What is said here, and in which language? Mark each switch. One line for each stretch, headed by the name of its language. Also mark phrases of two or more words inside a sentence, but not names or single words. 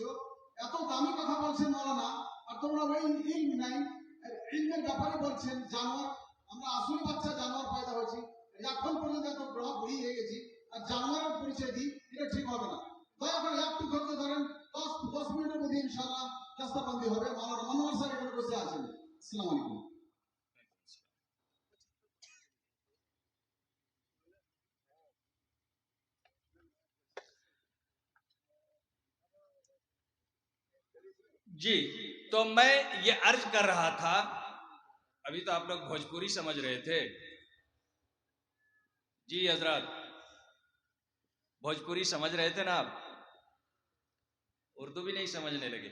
Bangla: এত দামি কথা বলছেন মৌলানা, আর তোমরা ওই ইলম নাই, ইলমের ব্যাপারে বলছেন জানোয়ার। আমরা আসলে বাচ্চা জানোয়ার পয়দা হয়েছি, এখন পর্যন্ত এত বড় বুড়ি হয়ে গেছি, আর জানোয়ারের পরিচয় দিই, এটা ঠিক হবে না। দয়া করে একটু ধৈর্য ধরেন, 10 মিনিটের মধ্যে ইনশাআল্লাহ রাস্তাবন্দি হবে। মাওলানা মনোয়ার স্যার এখানে বসে আছেন।
Arabic: السلام عليكم.
Urdu: جی، تو میں یہ عرض کر رہا تھا، ابھی تو آپ لوگ بھوجپوری سمجھ رہے تھے، جی حضرات بھوجپوری سمجھ رہے تھے نا، آپ اردو بھی نہیں سمجھنے لگے۔